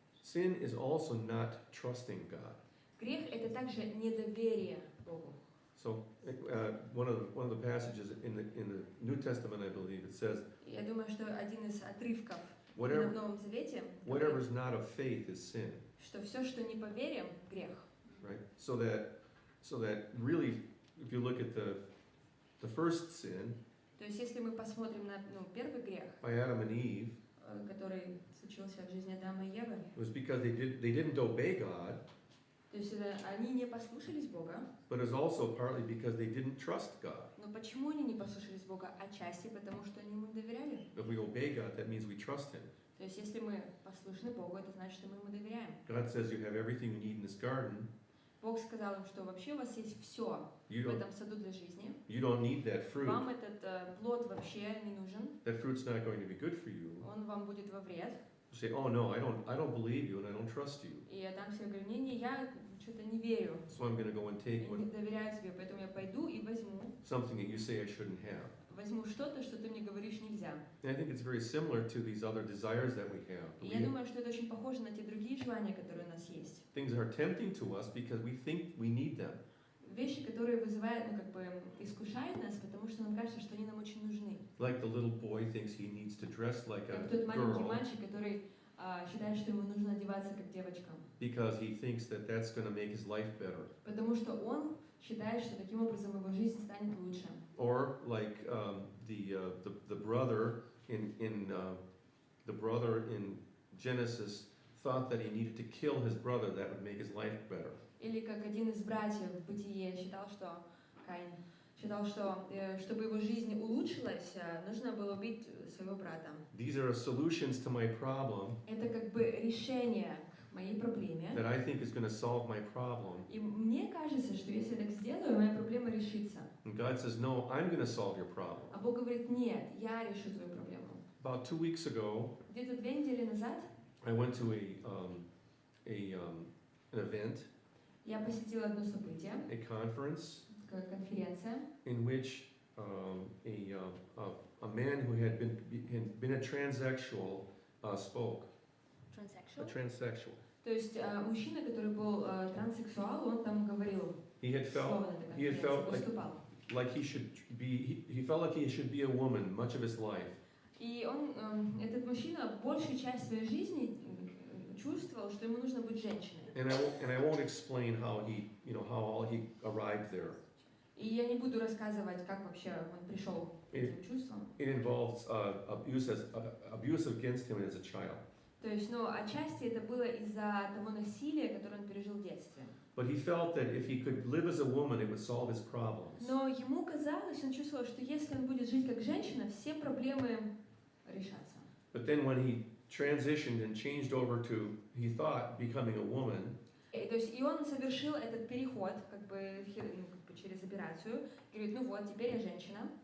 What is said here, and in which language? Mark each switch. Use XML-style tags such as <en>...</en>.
<en>Sin is also not trusting God.</en> <ru>Грех это также недоверие Богу.</ru> <en>So one of the passages in the New Testament, I believe, it says,</en> <ru>Я думаю, что один из отрывков в</ru> <en>whatever</en> <ru>Новом Завете</ru> <en>whatever is not of faith is sin,</en> <ru>что все, что не по вере, грех.</ru> <en>right? So that really, if you look at the first sin</en> <ru>То есть если мы посмотрим на первый грех,</ru> <en>by Adam and Eve,</en> <ru>который случился в жизни Адама и Евы,</ru> <en>it was because they didn't obey God,</en> <ru>то есть они не послушались Бога,</ru> <en>but it was also partly because they didn't trust God.</en> <ru>но почему они не послушались Бога? Отчасти потому, что они ему доверяли.</ru> <en>If we obey God, that means we trust Him.</en> <ru>То есть если мы послушны Богу, это значит, что мы ему доверяем.</ru> <en>God says you have everything you need in this garden.</en> <ru>Бог сказал им, что вообще у вас есть все в этом саду для жизни.</ru> <en>You don't need that fruit.</en> <ru>Вам этот плод вообще не нужен.</ru> <en>That fruit's not going to be good for you.</en> <ru>Он вам будет во вред.</ru> <en>You say, oh no, I don't believe you and I don't trust you.</en> <ru>И я там себе говорю, не, я что-то не верю.</ru> <en>So I'm going to go and</en> <ru>Я</ru> <en>take</en> <ru>не доверяю тебе, поэтому я пойду и возьму.</ru> <en>something that you say I shouldn't have.</en> <ru>Возьму что-то, что ты мне говоришь нельзя.</ru> <en>And I think it's very similar to these other desires that we have.</en> <ru>И я думаю, что это очень похоже на те другие желания, которые у нас есть.</ru> <en>Things are tempting to us because we think we need them.</en> <ru>Вещи, которые вызывают, искушают нас, потому что нам кажется, что они нам очень нужны.</ru> <en>Like the little boy thinks he needs to dress like a</en> <ru>Как тот маленький</ru> <en>girl</en> <ru>мальчик, который считает, что ему нужно одеваться как девочка.</ru> <en>because he thinks that that's going to make his life better.</en> <ru>Потому что он считает, что таким образом его жизнь станет лучше.</ru> <en>Or like the brother in Genesis thought that he needed to kill his brother, that would make his life better.</en> <ru>Или как один из братьев в Бытие считал, что Каин считал, что чтобы его жизнь улучшилась, нужно было убить своего брата.</ru> <en>These are solutions to my problem</en> <ru>Это как бы решение к моей проблеме.</ru> <en>that I think is going to solve my problem.</en> <ru>И мне кажется, что если я так сделаю, моя проблема решится.</ru> <en>And God says, no, I'm going to solve your problem.</en> <ru>А Бог говорит, нет, я решу твою проблему.</ru> <en>About 2 weeks ago,</en> <ru>Где-то 2 недели назад</ru> <en>I went to an event,</en> <ru>я посетила одно событие,</ru> <en>a conference,</en> <ru>конференция,</ru> <en>in which a man who had been a transsexual spoke. A transsexual.</en> <ru>То есть мужчина, который был транссексуал, он там говорил,</ru> <en>He had</en> <ru>слово на этой конференции, выступал.</ru> <en>like he felt like he should be a woman much of his life.</en> <ru>И этот мужчина большую часть своей жизни чувствовал, что ему нужно быть женщиной.</ru> <en>And I won't explain how all he arrived there.</en> <ru>И я не буду рассказывать, как вообще он пришел к этим чувствам.</ru> <en>It involves abuse against him as a child.</en> <ru>То есть, ну, отчасти это было из-за того насилия, которое он пережил в детстве.</ru> <en>But he felt that if he could live as a woman, it would solve his problems.</en> <ru>Но ему казалось, он чувствовал, что если он будет жить как женщина, все проблемы решатся.</ru> <en>But then when he transitioned and changed over to, he thought, becoming a woman,</en> <ru>То есть, и он совершил этот переход, как бы через операцию, и говорит, ну вот, теперь я женщина.</ru>